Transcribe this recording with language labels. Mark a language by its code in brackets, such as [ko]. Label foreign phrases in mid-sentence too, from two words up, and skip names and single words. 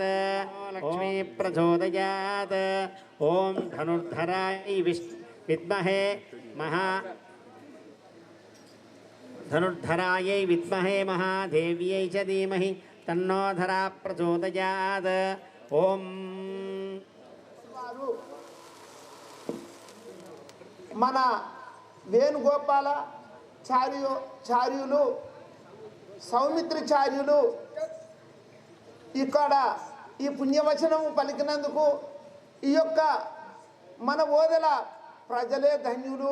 [sa] लक्ष्मी प्रचोदयात्। ॐ धनुर्धराय विद्महे धनुर्धरायै विद्महे महादेव्यै च धीमहि तन्नो धरा प्रचोदयात्। ॐ [te] మన వేణుగోపాల చార్యులు సౌమిత్రచార్యులు ఇక్కడ ఈ పుణ్యవచనము పలికినందుకు ఈ యొక్క మన ఓదెల ప్రజలే ధన్యులు.